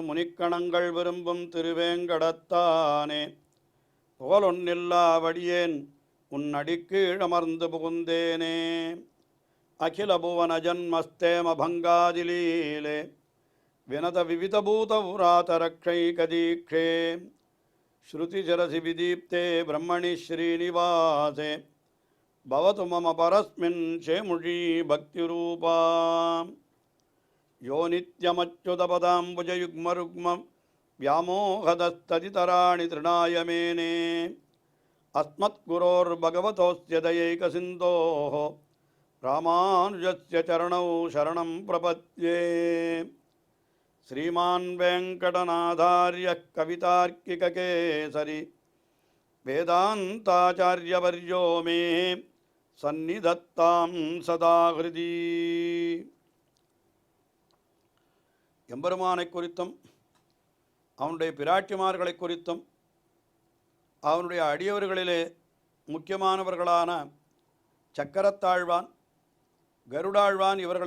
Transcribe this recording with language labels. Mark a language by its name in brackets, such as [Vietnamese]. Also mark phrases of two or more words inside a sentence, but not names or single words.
[Tamil] முனிக்கணங்கள் விரும்பும் திருவேங்கடத்தானே புகழொன்னில்லா வடியேன் உன் அடிக்கீழமர்ந்து புகுந்தேனே [Sanskrit] अखिल भुवन जन्मस्थेम भङ्गादिलीले विनत विविधभूत व्रातरक्षैकदीक्षे श्रुतिशिरसि विदीप्ते ब्रह्मणि श्रीनिवासे भवतु मम परस्मिन् शेमुषी भक्तिरूपा यो नित्यमच्युतपदाम्बुजयुग्मरुक्मम् व्यामोहदस्तदितराणि तृणाय मेने अस्मद्गुरोर्भगवतोऽस्य दयैकसिन्धोः रामानुजस्य चरणौ शरणं प्रपद्ये श्रीमान् वेङ्कटनाथार्यः कवितार्किककेसरी वेदान्ताचार्यवर्यो मे सन्निधत्तां सदा हृदि [Tamil] எம்பெருமானை குறித்தும் அவனுடைய பிராட்டிமார்களை குறித்தும் அவனுடைய அடியவர்களிலே முக்கியமானவர்களான சக்கரத்தாழ்வான் கருடாழ்வான் இவர்களை